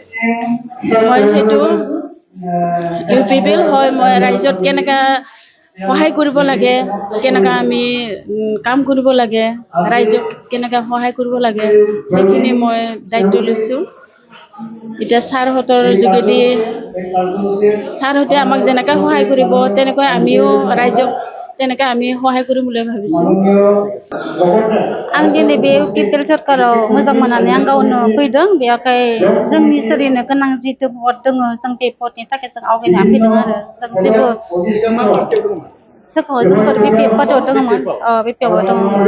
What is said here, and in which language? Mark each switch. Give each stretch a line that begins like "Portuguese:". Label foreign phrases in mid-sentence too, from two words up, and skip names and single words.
Assamese: মই সেইটো UPP হয়, মই ৰাইজত কেনেকা সহায় কৰিব লাগে, কেনেকা আমি কাম কৰিব লাগে, ৰাইজক কেনেকা সহায় কৰিব লাগে, সেইখিনি মই দায়িত্ব লৈছোঁ। এতিয়া ছাৰহঁতৰ যোগেদি ছাৰহঁতে আমাক যেনেকৈ সহায় কৰিব তেনেকৈ আমিও ৰাইজক তেনেকৈ আমি সহায় কৰিম বুলি ভাবিছোঁ।
Bodo: आं दिनै बे UPP सरकाराव मोजां मोननानै आं गावनो फैदों। बेयावहाय जोंनि सोलिनो गोनां जिथु भट दङ जों बे भटनि थाखाय जों आवगायनानै फैदों आरो जों जेबो सोरखौ जोंफोर BPF पार्टियाव दङमोन BPFआव दङ